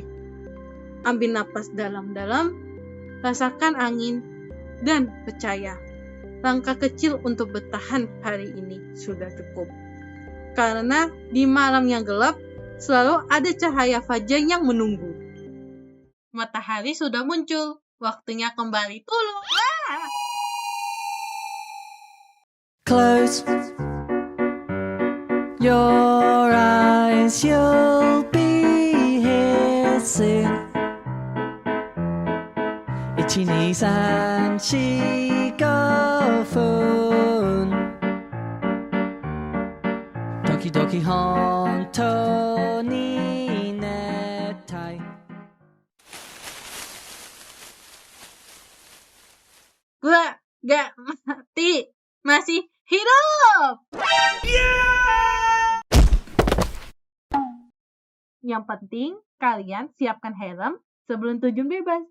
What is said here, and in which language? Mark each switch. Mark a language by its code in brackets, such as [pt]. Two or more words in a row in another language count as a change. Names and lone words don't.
[id] Ambil napas dalam-dalam, rasakan angin, dan percaya. Langkah kecil untuk bertahan hari ini sudah cukup. Karena di malam yang gelap, selalu ada cahaya fajar yang menunggu. Matahari sudah muncul, waktunya kembali tulung. [en] Close your eyes, you'll be here soon. [ja] 1、2、3、4、5 分時々本当に寝たい [id] Gua gak mati, masih hidup. Yang penting kalian siapkan helm sebelum terjun bebas.